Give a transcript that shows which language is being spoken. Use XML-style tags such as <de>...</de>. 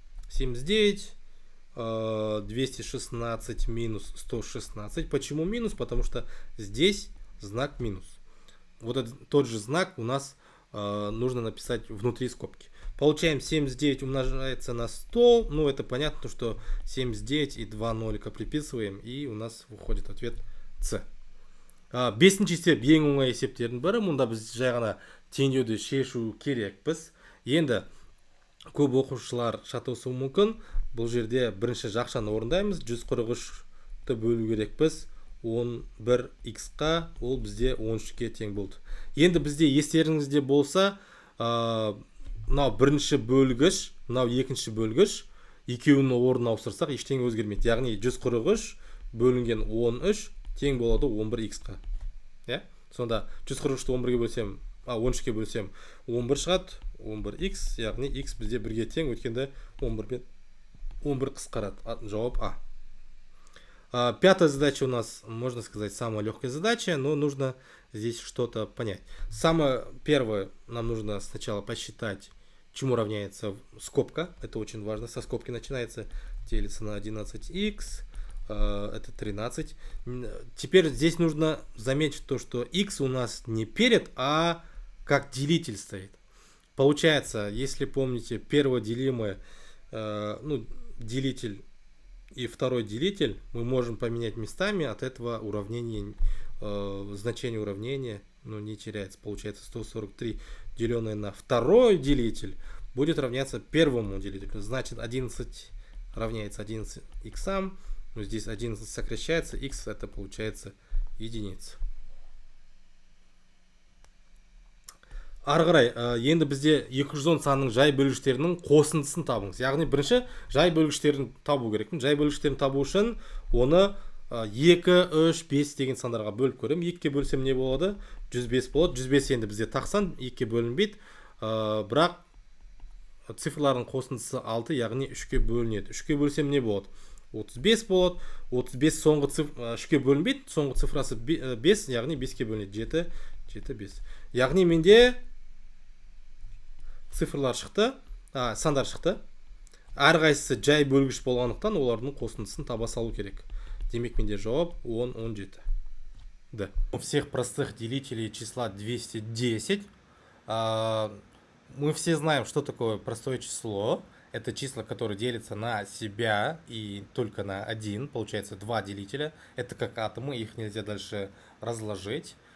<ru>79, 216 минус 116. Почему минус? Потому что здесь знак минус. Вот тот же знак у нас нужно написать внутри скобки. Получаем 79 умножается на 100. Это понятно, что 79 и 2 нолика приписываем. И у нас выходит ответ С.</ru> <kk>Бесінші есеп ең оңай есептердің бірі. Мұнда біз жай ғана теңдеуді шешу керекпіз. Енді көп оқушылар шатасуы мүмкін. Бұл жерде бірінші жақшаны орындаймыз. 143-ті бөлу керекпіз 11х-қа, ол бізде 13-ке тең болды. Енді бізде естеріңізде болса, мынау бірінші бөлгіш, мынау екінші бөлгіш, екеуінің орнын ауыстырсақ ештеңе өзгермейді. Яғни 143 бөлінген 13 тең болады 11х-қа. Сонда 143-ті 11-ге бөлсем, 13-ке бөлсем 11 шығады, 11х, яғни х бізде 1-ге тең, өткенде 11 қысқарады. Жауап А.</kk> <ru>Пятая задача у нас, можно сказать, самая легкая задача, но нужно здесь что-то понять. Самое первое, нам нужно сначала посчитать, чему равняется скобка. Это очень важно. Со скобки начинается, делится на 11х, это 13. Теперь здесь нужно заметить то, что х у нас не перед, а как делитель стоит. Получается, если помните, первое делимое, делитель и второй делитель, мы можем поменять местами, от этого уравнение, значение уравнения не теряется. Получается 143 деленное на второй делитель будет равняться первому делителю. Значит 11 равняется 11 х, здесь 11 сокращается, х это получается единица.</ru> <kk>Ары қарай, енді бізде 210 санның жай бөлгіштерінің қосындысын табыңыз. Яғни бірінші жай бөлгіштерін табу керек. Жай бөлгіштерін табу үшін оны 2, 3, 5 деген сандарға бөліп көрем. 2-ке бөлсем не болады? 105 болады. 105 енді бізде тақсан, 2-ке бөлінбейді. Бірақ цифрлардың қосындысы 6, яғни 3-ке бөлінеді. 3-ке бөлсем не болады? 35 болады. 35 соңғы 3-ке бөлінбейді. Соңғы цифрасы 5, яғни 5-ке бөлінеді. 7, 7, 5. Яғни менде цифрлар шықты, сандар шықты. Әрқайсысы жай бөлгіш болғандықтан олардың қосындысын таба салу керек. Демек менде жауап 10, 17. Да.</kk> <ru>У всех простых делителей числа 210. Мы все знаем, что такое простое число. Это числа, которые делятся на себя и только на один. Получается два делителя. Это как атомы, их нельзя дальше разложить.</ru>